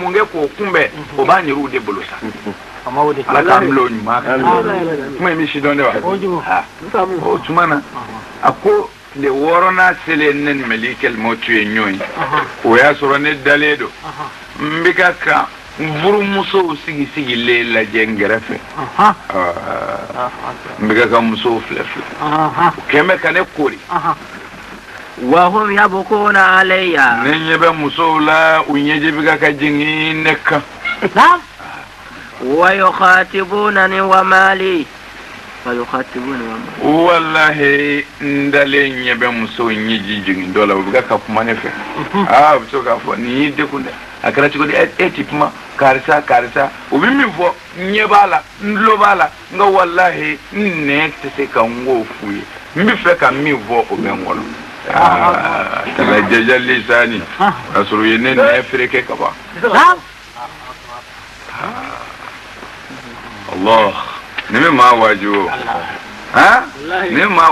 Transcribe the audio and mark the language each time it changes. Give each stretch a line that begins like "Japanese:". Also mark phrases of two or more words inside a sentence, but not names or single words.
Bambara: mun kɛ k'o kunbɛn o b'an yɛrɛw de bolo sa ala k'an bila o ɲuman kan kuma in bɛ si dɔn de wa o tuma na a ko tile wɔɔrɔnan selen ne ni melikɛl mawtu ye ɲɔgɔn ye o y'a sɔrɔ ne dalen don n bɛ ka kan n furumusow sigilen lajɛ n kɛrɛfɛ n bɛ ka kan musow filɛ o kɛn bɛ ka ne kori
Arabic: وهم يبكون علي
Bambara: ne ɲɛ bɛ musow la u ɲɛji bɛ ka jigin ne kan
Arabic: ويخاطبونني ومالي
Bambara: wallahi n dalen ɲɛ bɛ musow ɲɛji jigin dɔ la u bɛ ka kuma ne fɛ u bɛ to k'a fɔ nin y'i degun dɛ a kɛra cogo di e ti kuma karisa u bɛ min fɔ n ɲɛ b'a la n tulo b'a la nka wallahi n nɛn tɛ se ka n k'o f'u ye mbi fɛ ka min fɔ o bɛ n kɔnɔ tala jaja lisani ka sɔrɔ u ye ne nɛ fereke ka ban Allah ni min maa wajibi o ni maa